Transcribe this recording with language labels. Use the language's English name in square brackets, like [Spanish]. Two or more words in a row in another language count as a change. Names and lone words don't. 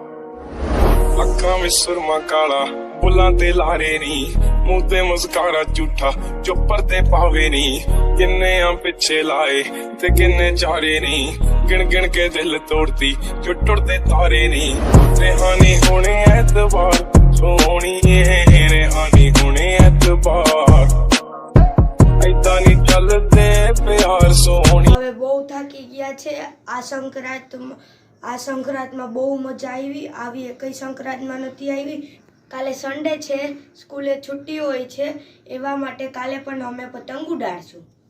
[Punjabi] ਅੱਖਾਂ ਵਿੱਚ ਸੁਰਮਾ ਕਾਲਾ ਬੁੱਲਾਂ ਤੇ ਲਾਰੇ ਨੀ ਮੂੰਹ ਤੇ ਮੁਸਕਾਰਾ ਝੂਠਾ ਚੁੱਪਰ ਤੇ ਪਾਵੇ ਨੀ ਕਿੰਨੇ ਆ ਪਿੱਛੇ ਲਾਏ ਤੇ ਕਿੰਨੇ ਚਾਰੇ ਨੀ ਗਿਣ ਗਿਣ ਕੇ ਦਿਲ ਤੋੜਦੀ ਜੋ ਟੁੱਟਦੇ ਤਾਰੇ ਨੀ ਰਿਹਾਨੀ ਹੋਣੇ ਐਤਵਾਰ ਸੋਹਣੀਏ ਰਿਹਾਨੀ ਹੋਣੇ ਐਤਵਾਰ ਏਦਾਂ ਨੀ ਚੱਲਦੇ ਪਿਆਰ ਸੋਹਣੀ [Gujarati] હવે બહુ થાકી ગયા છે આ સંક્રાંતમાં બહુ મજા આવી એકઈ સંક્રાંતમાં નથી આવી કાલે સન્ડે છે સ્કૂલે છુટ્ટી હોય છે એવા માટે કાલે પણ અમે પતંગ ઉડાડશું